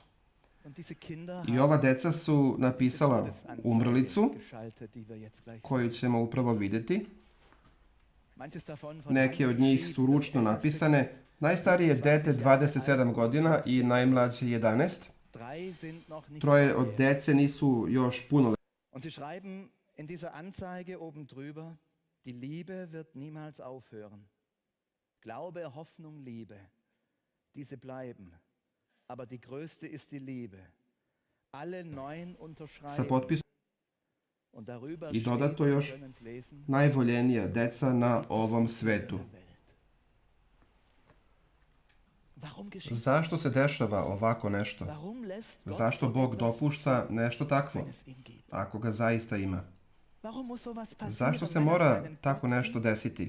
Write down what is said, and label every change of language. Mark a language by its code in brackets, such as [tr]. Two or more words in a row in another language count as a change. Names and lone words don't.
[sr] I ova deca su napisala umrlicu, koju ćemo upravo vidjeti. Neke od njih su ručno napisane. Najstarije dete 27 godina i najmlađe 11. 3 od dece nisu još punoletne. [de] Und sie schreiben in dieser Anzeige oben drüber, die Liebe wird niemals aufhören. Glaube, Hoffnung, Liebe, diese bleiben. Aber die größte ist die Liebe. Alle 9 unterschreiben. Und darüber [sr] I dodato još najvoljenija deca na ovom svetu. Zašto se dešava ovako nešto? Zašto Bog dopušta nešto takvo, ako ga zaista ima? Zašto se mora tako nešto desiti?